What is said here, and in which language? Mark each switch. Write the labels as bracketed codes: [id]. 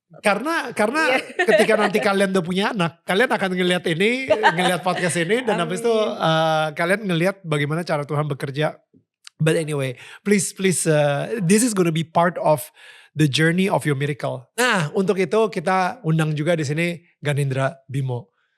[id] Karena ketika nanti kalian udah punya anak, kalian akan ngelihat podcast ini dan habis itu kalian ngelihat bagaimana cara Tuhan bekerja. [en] But anyway, please this is gonna be part of the journey of your miracle. [id] Nah, untuk itu kita undang juga di sini Ganindra Bimo.